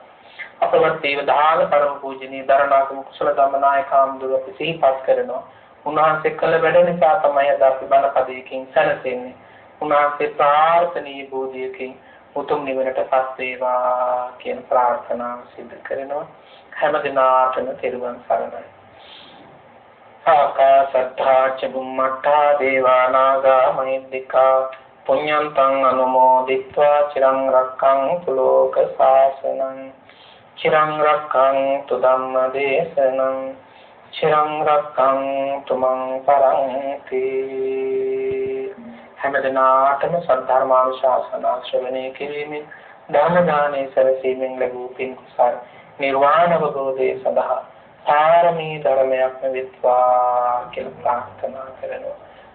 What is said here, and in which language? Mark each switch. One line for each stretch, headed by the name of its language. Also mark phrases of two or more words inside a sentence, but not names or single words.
Sinhala: අපවත් දේවදාන පරම පූජනීය දරණාගම කුසල ධම්මනායක ආමඳුර අපි සිහිපත් කරනවා. උන්වහන්සේ කළ වැඩ නිසා තමයි අද අපි බණ පදයකින් සැලසෙන්නේ. උන්වහන්සේ ප්‍රාර්ථනීය බෝධියකින් උතුම් නිවනටපත් වේවා කියන ප්‍රාර්ථනාව සිදු කරනවා. හැම දිනාටම තෙරුවන් සරණයි.
Pali: ආකාශත්තා චුම්මත්තා දේවානාගා මහිද්దికා පුඤ්ඤන්තං අනුමෝදිත්වා චිරං රක්ඛන්තු ලෝක සාසනං චිරං රක්ඛන්තු ධම්ම දේශනං චිරං රක්ඛන්තු මං පරන්ති.
Sinhala: හැමදෙනාටම සද්ධර්මානුශාසනා ශ්‍රවණය කිරීමෙන් දාන දානේ සැලසීමෙන් ලැබූ පින් කුසල් නිර්වාණ අවබෝධය සඳහා පාරමී ධර්මයක් වෙත්වා කියලා ප්‍රාර්ථනා කරනවා.